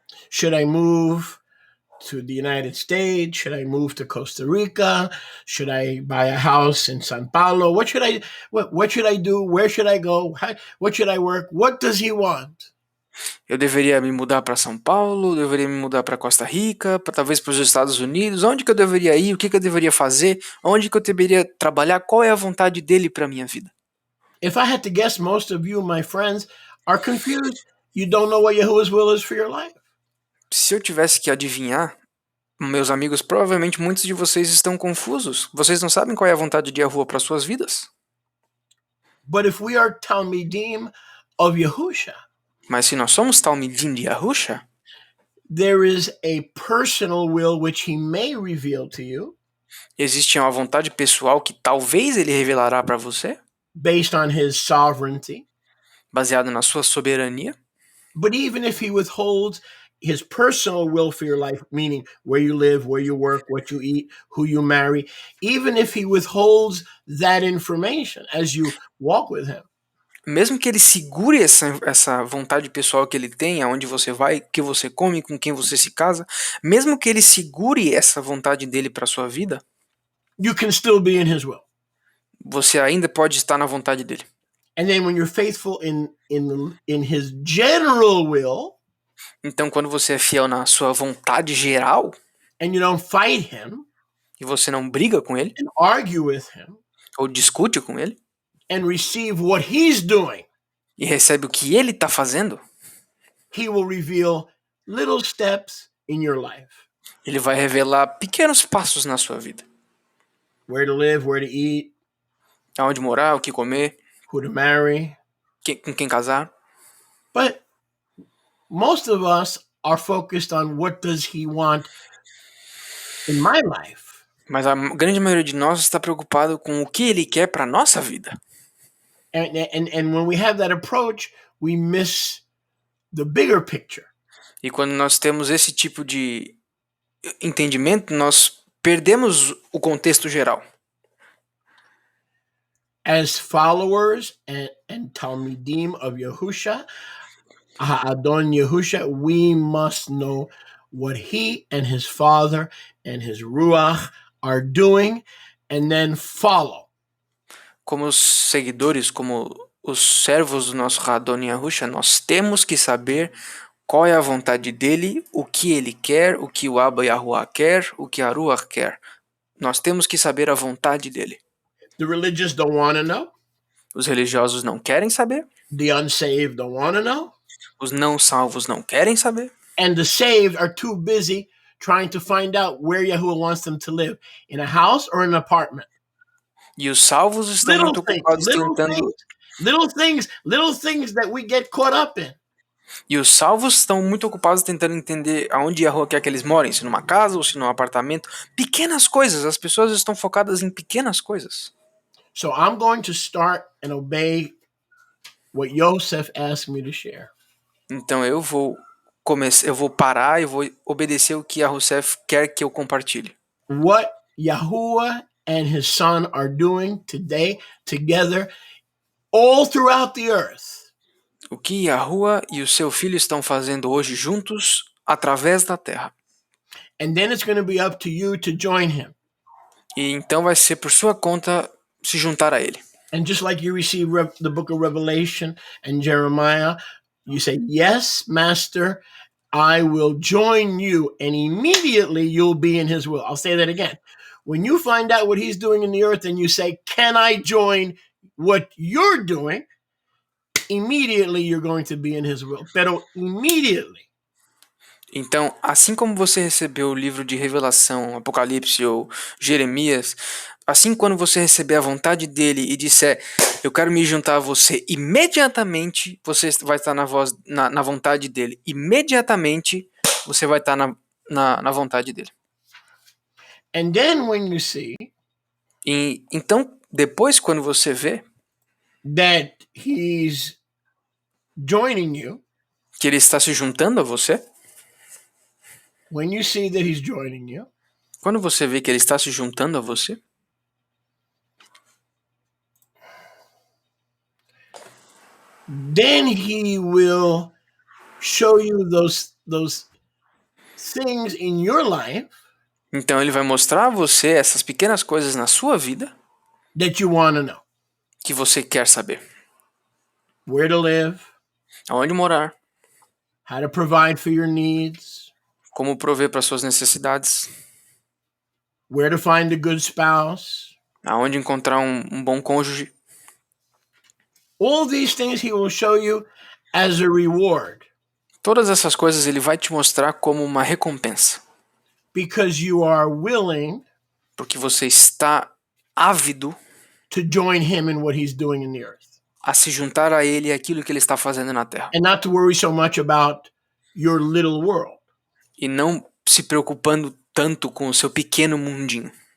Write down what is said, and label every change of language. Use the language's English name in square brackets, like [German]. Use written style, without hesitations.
[English] Should I move to the United States? Should I move to Costa Rica? Should I buy a house in São Paulo? What should I do? Where should I go? What should I work? What does he want? [Portuguese] Eu deveria me mudar para São Paulo, deveria me mudar para Costa Rica, talvez para os Estados Unidos. Onde que eu deveria ir? O que eu deveria fazer? Onde que eu deveria trabalhar? Qual é a vontade dele para minha vida? [English] If I had to guess, most of you, my friends, are confused. You don't know what Yahuwah's will is for your life. [Portuguese] Se eu tivesse que adivinhar, meus amigos, provavelmente muitos de vocês estão confusos. Vocês não sabem qual é a vontade de Yahuwah para suas vidas. [English] But if we are Talmidim of Yahusha, [Portuguese] Mas se nós somos Talmidim de Yahushua, [English] there is a personal will which he may reveal to you [Portuguese] existe uma vontade pessoal que talvez ele revelará para você, [English] based on his sovereignty. [Portuguese] baseado na sua soberania. [English] But even if he withholds his personal will for your life, meaning where you live, where you work, what you eat, who you marry, even if he withholds that information as you walk with him, [Portuguese] Mesmo que ele segure essa vontade pessoal que ele tem, aonde você vai, o que você come, com quem você se casa, mesmo que ele segure essa vontade dele para sua vida, [English] you can still be in his will. [Portuguese] você ainda pode estar na vontade dele. [English] And then when you're faithful in his general will, [Portuguese] Então, quando você é fiel na sua vontade geral [English] and you don't fight him [Portuguese] e você não briga com ele [English] and argue with him [Portuguese] ou discute com ele [English] and receive what he's doing, [Portuguese] e recebe o que ele está fazendo, [English] he will reveal little steps in your life. [Portuguese] Ele vai revelar pequenos passos na sua vida. [English] Where to live, where to eat, [Portuguese] Aonde morar, o que comer, [English] who to marry. [Portuguese] com quem casar. [English] But most of us are focused on what does he want in my life. [Portuguese] Mas a grande maioria de nós está preocupado com o que ele quer para nossa vida. [English] And when we have that approach, we miss the bigger picture. [Portuguese] E quando nós temos esse tipo de entendimento, nós perdemos o contexto geral. [English] As followers and Talmidim of Yahusha, Adon Yahusha, we must know what he and his father and his Ruach are doing and then follow. [Portuguese] Como os seguidores, como os servos do nosso Radon Yahusha, nós temos que saber qual é a vontade dele, o que ele quer, o que o Abba Yahuwah quer, o que a Ruach quer. Nós temos que saber a vontade dele. [English] The religious don't want to know. [Portuguese] Os religiosos não querem saber. [English] The unsaved don't want to know. [Portuguese] Os não salvos não querem saber. [English] And the saved are too busy trying to find out where Yahuwah wants them to live, in a house or in an apartment. [Portuguese] E os salvos estão muito ocupados tentando... [English] Little things that we get caught up in. [Portuguese] E os salvos estão muito ocupados tentando entender aonde Yahuwah quer que eles morem, se numa casa ou se num apartamento. Pequenas coisas, as pessoas estão focadas em pequenas coisas. [English] So I'm going to start and obey what Yosef asked me to share. [Portuguese] Então eu vou parar e vou obedecer o que Yosef quer que eu compartilhe. [English] What Yahuwah and his son are doing today together all throughout the earth. [Portuguese] O que Yahuwah e o seu filho estão fazendo hoje juntos através da terra. [English] And then it's going to be up to you to join him. [Portuguese] E então vai ser por sua conta se juntar a ele. [English] And just like you receive the book of Revelation and Jeremiah, you say, yes, Master, I will join you. And immediately you'll be in his will. I'll say that again. When you find out what he's doing in the earth and you say, can I join what you're doing? Immediately you're going to be in his will. Pero immediately. [Portuguese] Então, assim como você recebeu o livro de Revelação, Apocalipse ou Jeremias, assim quando você receber a vontade dele e disser, eu quero me juntar a você, imediatamente você vai estar na vontade dele. Imediatamente você vai estar na vontade dele. [English] And then when you see [Portuguese] E então, depois quando você vê [English] that he's joining you, [Portuguese] que ele está se juntando a você, [English] when you see that he's joining you, [Portuguese] quando você vê que ele está se juntando a você, [English] then he will show you those things in your life [Portuguese] então ele vai mostrar a você essas pequenas coisas na sua vida [English] that you want to know. [Portuguese] que você quer saber. [English] Where to live, [Portuguese] Aonde morar, [English] how to provide for your needs, [Portuguese] como prover para suas necessidades, [English] where to find a good spouse. [Portuguese] aonde encontrar um bom cônjuge. [English] All these things he will show you as a reward. [Portuguese] Todas essas coisas ele vai te mostrar como uma recompensa. [English] Because you are willing [Portuguese] Porque você está ávido [English] to join him in what he's doing in the earth. [Portuguese] a se juntar a ele e aquilo que ele está fazendo na terra. [English] And not to worry so much about your little world. [Portuguese] E não se preocupando tanto com o seu pequeno mundinho.